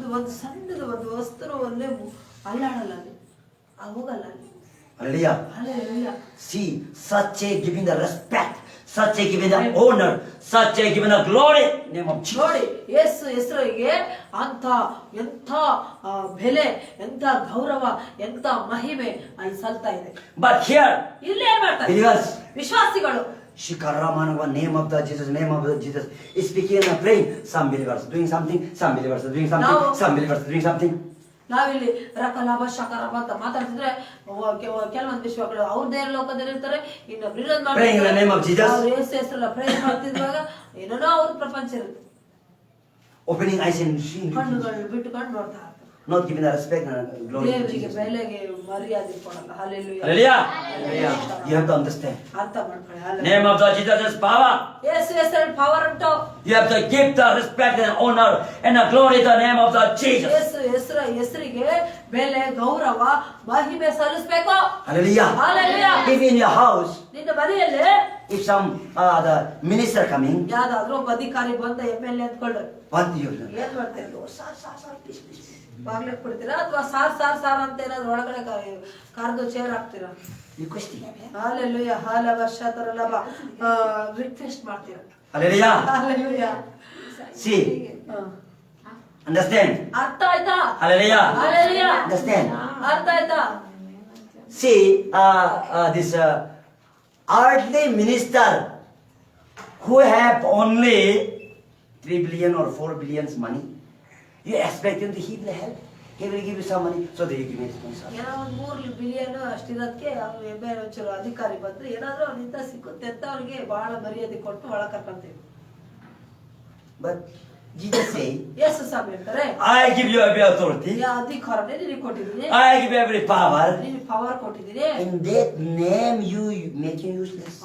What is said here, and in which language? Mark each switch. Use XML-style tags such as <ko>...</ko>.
<kn>ಒಂದು ಸಣ್ಣದು ಒಂದು ವಸ್ತುವನ್ನೇ ಅಲ್ಲಾಡಲ್ಲ ಅಲ್ಲಿ, ಹೋಗಲ್ಲ ಅಲ್ಲಿ.</kn> <en>Hallelujah. Hallelujah. See, such a giving the respect, such a giving the honor, such a giving the glory. Name of Jesus.</en> <kn>ನೋಡಿ ಯೇಸು ಹೆಸರಿಗೆ ಅಂತ ಎಂಥ ಬೆಲೆ, ಎಂಥ ಗೌರವ, ಎಂಥ ಮಹಿಮೆ ಅಲ್ಲಿ ಸಲ್ತಾ ಇದೆ.</kn> <en>But here,</en> <kn>ಇಲ್ಲಿ ಏನ್ ಮಾಡ್ತಾರೆ</kn> <en>believers,</en> <kn>ವಿಶ್ವಾಸಿಗಳು?</kn> <en>Shikaramanava, name of the Jesus, name of the Jesus is speaking and praying. Some believers doing something, some believers doing something, Now- some believers doing something.</en> <kn>ನಾವಿಲ್ಲಿ ರಕಲಾಭ ಶಕರಾಭ ಅಂತ ಮಾತಾಡ್ತಿದ್ರೆ ಕೆಲವೊಂದು ವಿಶ್ವಗಳು ಅವ್ರದೇ ಲೋಕದಲ್ಲಿ ಇರ್ತಾರೆ, ಇನ್ನೊಬ್ರು ಇನ್ನೊಂದು</kn> <en>Praying in the name of Jesus.</en> <kn>ಅವ್ರು ಯೇಸು ಹೆಸರಲ್ಲ pray ಮಾಡ್ತಿದ್ವಾಗ ಏನೇನೋ ಅವ್ರ ಪ್ರಪಂಚ ಇರುತ್ತೆ.</kn> <en>Opening eyes and seeing.</en> <kn>ಕಣ್ಣುಗಳು ಬಿಟ್ಟುಕೊಂಡು ನೋಡ್ತಾ ಇರ್ತಾರೆ.</kn> <en>Not giving the respect and glory to</en> <kn>ದೇವರಿಗೆ</kn> <en>Jesus.</en> <kn>ಬೆಲೆಗೆ ಮರ್ಯಾದೆ ಕೊಡಲ್ಲ.</kn> <en>Hallelujah. Hallelujah. Hallelujah. You have to understand.</en> <kn>ಅರ್ಥ ಮಾಡ್ಕೊಳ್ಳಿ.</kn> <en>Hallelujah. Name of the Jesus is power.</en> <kn>ಯೇಸು ಹೆಸರಲ್ಲಿ ಪವರ್ ಉಂಟು.</kn> <en>You have to give the respect and honor and the glory to the name of the Jesus.</en> <kn>ಯೇಸು ಹೆಸರಿಗೆ ಬೆಲೆ, ಗೌರವ, ಮಹಿಮೆ ಸಲ್ಲಿಸಬೇಕು.</kn> <en>Hallelujah. Hallelujah. If in your house,</en> <kn>ನಿನ್ನ ಮನೆಯಲ್ಲಿ</kn> <en>if some the minister coming,</en> <kn>ಯಾವ್ದಾದ್ರೂ ಒಬ್ಬ ಅಧಿಕಾರಿ ಬಂದ MLA ಅಂದ್ಕೊಳ್ಳಿ,</kn> <en>what do you do?</en> <kn>ಏನ್ ಮಾಡ್ತೀರಿ? ಸಾರ್ please, ಬಾಗ್ಲಿಗೆ ಕೊಡ್ತೀರಾ ಅಥವಾ ಸಾರ್ ಅಂತ ಏನಾದ್ರು ಒಳಗಡೆ ಕಾರ್ದು ಚೇರ್ ಹಾಕ್ತೀರಾ?</kn> <en>Requesting.</en> <kn>ಹಾಲೆಲೂಯಾ. ಹಾಲ ವರ್ಷ ತರಲ್ಲ ರಿಕ್ವೆಸ್ಟ್ ಮಾಡ್ತೀರಾ?</kn> <en>Hallelujah.</en> <kn>ಹಾಲೆಲೂಯಾ.</kn> <en>See, understand.</en> <kn>ಅರ್ಥ ಆಯ್ತಾ?</kn> <en>Hallelujah.</en> <kn>ಹಾಲೆಲೂಯಾ.</kn> <en>Understand.</en> <kn>ಅರ್ಥ ಆಯ್ತಾ?</kn> <en>See, this earthly minister who have only 3 billion or 4 billions money, you expect him to he will help. He will give you some money, so they give me sponsor.</en> <kn>ಏನೋ ಒಂದು 3 billion ಅಷ್ಟಿರೋದಕ್ಕೆ ಅವ್ನು ಒಂಚೂರು ಅಧಿಕಾರಿ ಬಂದ್ರೆ ಏನಾದ್ರೂ ಅವ್ನಿಂದ ಸಿಕ್ಕುತ್ತೆ ಅಂತ ಅವ್ನಿಗೆ ಬಹಳ ಮರ್ಯಾದೆ ಕೊಟ್ಟು ಒಳ ಕರ್ಕೊಂತೀವಿ.</kn> <en>But Jesus say,</en> <kn>ಯೇಸು ಸ್ವಾಮಿ ಹೇಳ್ತಾರೆ,</kn> <en>I give you every authority.</en> <kn>ಅಧಿಕಾರನೇ ನಿನಗೆ ಕೊಟ್ಟಿದ್ದೀನಿ,</kn> <en>I give you every power.</en> <kn>ನಿನಗೆ ಪವರ್ ಕೊಟ್ಟಿದ್ದೀನಿ.</kn> <en>In that name you make you useless.</en>